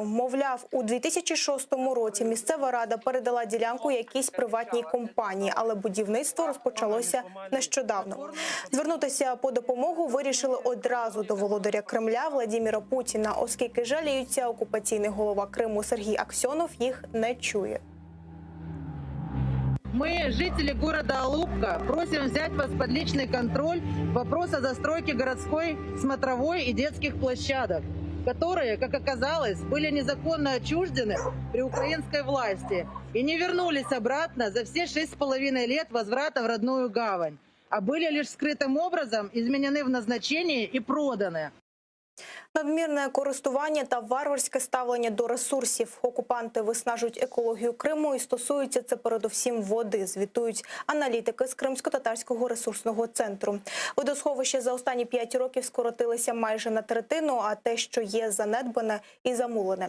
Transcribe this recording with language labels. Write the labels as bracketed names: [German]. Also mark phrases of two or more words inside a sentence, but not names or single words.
[Ukrainian] Мовляв, у 2006 році місцева рада передала ділянку якійсь приватній компанії, але будівництво розпочалося нещодавно. Звернутися по допомогу вирішили одразу до володаря Кремля Владимира Путіна, оскільки жаліються, окупаційний голова Криму Сергій Аксьонов їх не чує. [Russian] Мы, жители города Алупка, просим взять вас под личный контроль вопрос о застройке городской, смотровой и детских площадок, которые, как оказалось, были незаконно отчуждены при украинской власти и не вернулись обратно за все 6,5 лет возврата в родную гавань, а были лишь скрытым образом изменены в назначении и проданы. [Ukrainian] Надмірне користування та варварське ставлення до ресурсів. Окупанти виснажують екологію Криму і стосується це передусім води, звітують аналітики з Кримсько-татарського ресурсного центру. Водосховища за останні 5 років скоротилися майже на третину, а те, що є, занедбане і замулене.